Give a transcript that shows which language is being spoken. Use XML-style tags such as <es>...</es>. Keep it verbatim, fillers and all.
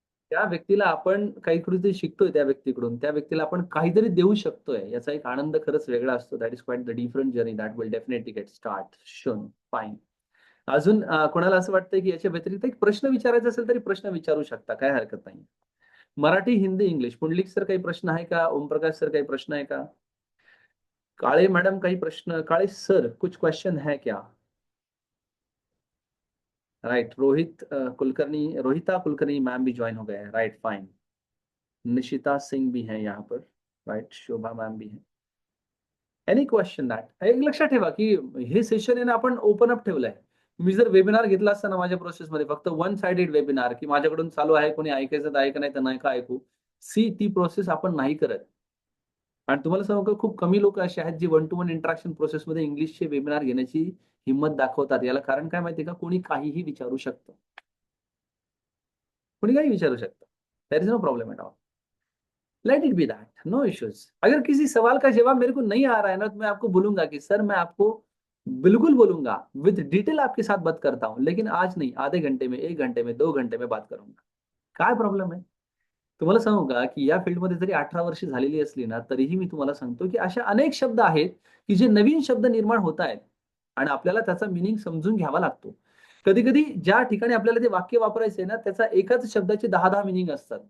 <mr>त्या व्यक्तीला आपण काहीतरी शिकतोय, त्या व्यक्तीकडून त्या व्यक्तीला आपण काहीतरी देऊ शकतोय, याचा एक आनंद खरंच वेगळा असतो.</mr> <en>That is quite the different journey that will definitely get start soon fine.</en> <mr>अजून अ, कोणाला असं वाटतंय की याच्या व्यतिरिक्त एक प्रश्न विचारायचा असेल तरी प्रश्न विचारू शकता, काय हरकत नाही. मराठी, हिंदी, इंग्लिश. पुंडलिक सर काही प्रश्न आहे का? ओमप्रकाश सर काही प्रश्न आहे का? काळे मॅडम काही प्रश्न?</mr> <hi>काळे सर कुछ क्वेश्चन है क्या? राइट. रोहित अ, कुलकर्णी, रोहिता कुलकर्णी मैम भी ज्वाइन हो गए हैं.</hi> <en>Right fine.</en> <hi>निशिता सिंह भी हैं यहाँ पर. राइट. शोभा मैम भी हैं.</hi> <en>Any question that.</en> <mr>एक लक्षात ठेवा की हे सेशन आहे ना, आपण ओपन अप ठेवलंय. मी जर वेबिनार घेतला असताना माझ्या प्रोसेसमध्ये फक्त वन साइडेड वेबिनार की माझ्याकडून चालू आहे, कोणी ऐकायचं तर ऐका, नाही तर नाही का ऐकू, सी ती प्रोसेस आपण नाही करत. आणि तुम्हाला सांगू का, खूप कमी लोक असे आहेत जे वन टू वन इंटरॅक्शन प्रोसेसमध्ये इंग्लिशचे वेबिनार घेण्याची हिंमत दाखवतात. याला कारण काय माहितीये का? कोणी काहीही विचारू शकतं, कोणी काही विचारू शकतं.</mr> <en>That is no problem at all. Let it be that, no issues.</en> <hi>अगर किसी सवाल का जवाब मेरे को नहीं आ रहा है ना, तो मैं आपको बोलूंगा कि सर मैं आपको बिल्कुल बोलूंगा,</hi> <en>with detail</en> <hi>आपके साथ बात करता हूँ, लेकिन आज नहीं, आधे घंटे में, एक घंटे में, दो घंटे में बात करूंगा.</hi> <mr>काय प्रॉब्लेम आहे? तुम्हाला सांगू का की या फील्डमध्ये जरी अठरा वर्ष झालेली असली ना, तरीही मी तुम्हाला सांगतो की अशा अनेक शब्द आहेत की जे नवीन शब्द निर्माण होत आहेत आणि आपल्याला त्याचा मिनिंग समजून घ्यावा लागतो. कधी कधी ज्या ठिकाणी आपल्याला ते वाक्य वापरायचंय ना, त्याचा एकाच शब्दाचे दहा दहा मिनिंग असतात.</mr>